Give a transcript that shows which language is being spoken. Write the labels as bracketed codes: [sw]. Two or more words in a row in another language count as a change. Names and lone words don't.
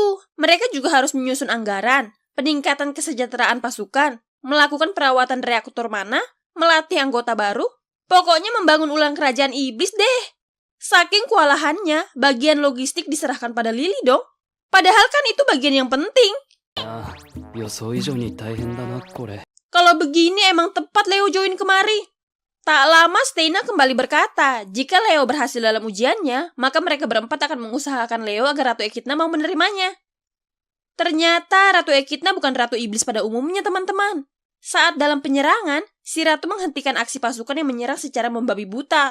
[id] Mereka juga harus menyusun anggaran, peningkatan kesejahteraan pasukan, melakukan perawatan reaktor mana, melatih anggota baru, pokoknya membangun ulang kerajaan iblis deh. Saking kewalahannya, bagian logistik diserahkan pada Lily dong. Padahal kan itu bagian yang penting. [ja] 予想以上に大変だな、これ。 [id] Kalau begini emang tepat Leo join kemari. Tak lama Steina kembali berkata, jika Leo berhasil dalam ujiannya, maka mereka berempat akan mengusahakan Leo agar Ratu Ekidna mau menerimanya. Ternyata Ratu Ekidna bukan Ratu Iblis pada umumnya, teman-teman. Saat dalam penyerangan, si Ratu menghentikan aksi pasukan yang menyerang secara membabi buta.